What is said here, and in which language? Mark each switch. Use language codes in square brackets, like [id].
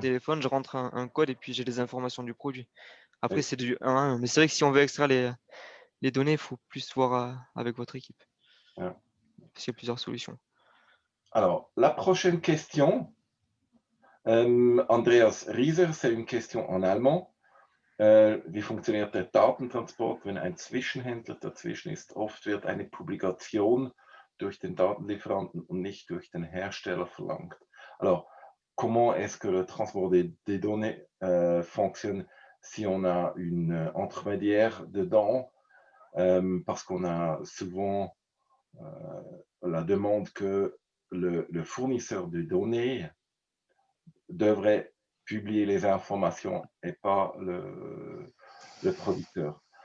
[fr] téléphone, je rentre un code et puis j'ai les informations du produit. Après, Et- c'est du 1 à 1. Mais c'est vrai que si on veut extraire les données, il faut plus voir avec votre équipe. ouais. Parce qu'il y a plusieurs solutions. Alors, la prochaine question, Andreas Rieser, c'est une question en allemand. [de] Wie funktioniert der Datentransport, wenn ein Zwischenhändler dazwischen ist? Oft wird eine Publikation durch den Datenlieferanten und nicht durch den Hersteller verlangt. [fr] Alors, comment est-ce que le transport des données fonctionne si on a une intermédiaire dedans? Parce qu'on a souvent la demande que le fournisseur de données devrait publier les informations et pas le producteur.